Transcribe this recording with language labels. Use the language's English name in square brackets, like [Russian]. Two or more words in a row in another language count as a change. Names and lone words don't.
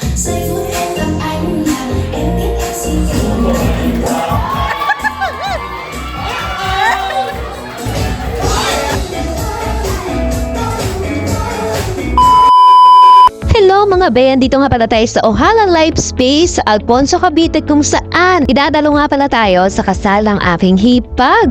[Vietnamese] Giây phút em gặp anh là em biết em xin yêu. [Filipino] Hello mga Ben, dito nga pala tayo sa Ohala Life Space sa Alfonso, Cavite, kung saan idadalo nga pala tayo sa kasal ng aking hipag.